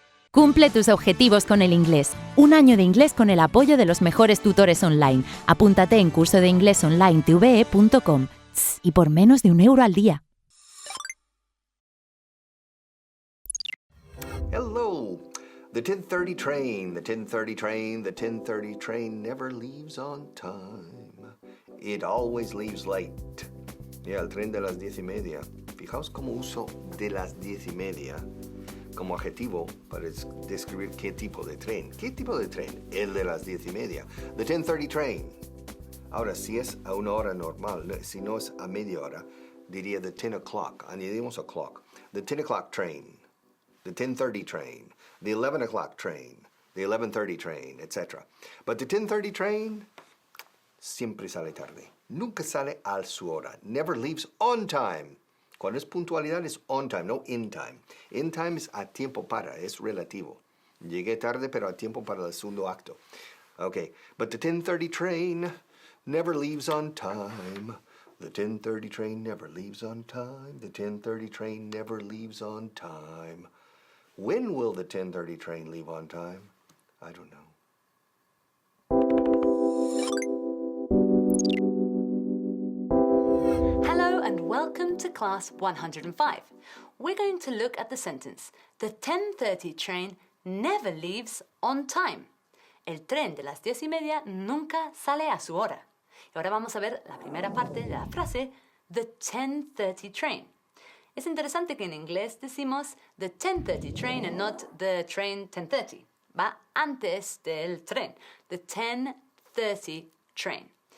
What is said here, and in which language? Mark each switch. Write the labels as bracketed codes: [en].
[es] Cumple tus objetivos con el inglés. Un año de inglés con el apoyo de los mejores tutores online. Apúntate en curso de Inglés Online TVE.com y por menos de €1 al día. [en] Hello. The 10:30 train, the 10:30 train, the 10:30 train never leaves on time. It always leaves late. [es] El tren de las 10:30. Fijaos cómo uso de las 10:30 como adjetivo para describir qué tipo de tren. ¿Qué tipo de tren? El de las 10:30. [en] The 10:30 train. [es] Ahora, si es a una hora normal, si no es a media hora, diría [en] the 10 o'clock. [es] Añadimos o'clock. [en] The 10 o'clock train. The 10:30 train. The 11 o'clock train. The 11:30 train, etc. But the 10:30 train [es] siempre sale tarde. Nunca sale a su hora. [en] Never leaves on time. [es] Cuando es puntualidad es on time, no in time. In time es a tiempo para, es relativo. Llegué tarde, pero a tiempo para el segundo acto. [en] Okay, but the 10:30 train never leaves on time. The 10:30 train never leaves on time. The 10:30 train never leaves on time. When will the 10:30 train leave on time? I don't know. Welcome to class 105. We're going to look at the sentence, the 10:30 train never leaves on time. [es] El tren de las 10:30 nunca sale a su hora. Y ahora vamos a ver la primera parte de la frase, [en] the 10:30 train. [es] Es interesante que en inglés decimos [en] the 10:30 train and not the train 10:30. [es] Va antes del tren, [en] the 10:30 train.